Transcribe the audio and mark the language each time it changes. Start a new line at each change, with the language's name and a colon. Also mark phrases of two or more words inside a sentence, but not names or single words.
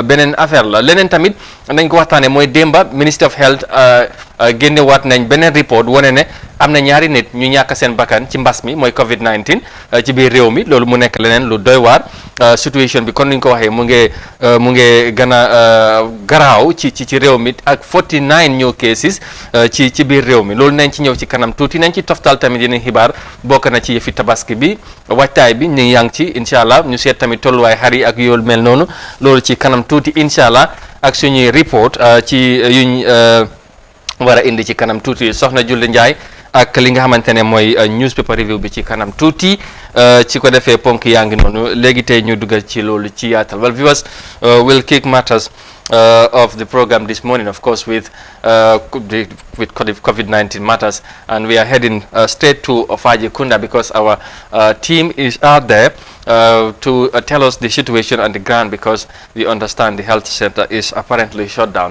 Wolof: beneen affaire la leneen tamit nañ ko waxtaanee mooy démba
English: Ministry of Health
Wolof: génnewaat nañ beneen report wane ne am na ñaari nit ñu ñàkk seen bakkan ci mbas mi mooy COVID-19 ci biir réew mi loolu mu nekk leneen lu doy waar situation bi kon ni ñu ko waxee mu ngi gën a garaaw ci réew mi ak 49
English: new cases
Wolof: ci biir réew mi loolu nañ ci ñëw ci kanam tuuti nañ ci toftal tamit yeneen xibaar bokk na ci yëfi tabaski bi waajtaay bi ñu yang ci
Arabic: incha allah
Wolof: ñu seet tamit tolluwaay xar yi ak yoolu mel noonu loolu ci kanam tuuti
Arabic: incha allah
Wolof: ak suñuy report ci yuñ war a indi ci kanam tuuti soxna Julde Njaay ak li nga xamante ne mooy
English: newspaper review
Wolof: bi ci kanam tuuti ci ko defee ponk yaa ngi noonu léegi tey ñu duggal ci loolu ci yaatal
English: well viewers will kick matters of the program this morning of course with COVID-19 matters and we are heading straight to Fajikunda because our team is out there to tell us the situation on the ground because we understand the health center is apparently shut down.